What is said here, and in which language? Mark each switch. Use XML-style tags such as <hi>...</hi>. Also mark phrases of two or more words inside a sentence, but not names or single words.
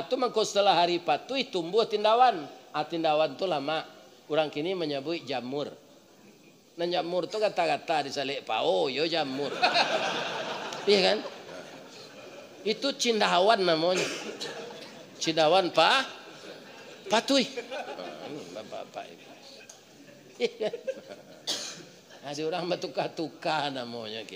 <min>tu mangko setelah hari patui tumbuh tindawan. Tindawan tu lama. Orang kini menyebut jamur. Nah jamur tu kata-kata disalik pao, yo jamur.</min> <id>Iya kan? Itu cindawan namanya.</id> <min>Cindawan patui.</min> <id>Ini bapak-bapak ini. Ada orang bertukar-tukar namanya gitu.</id>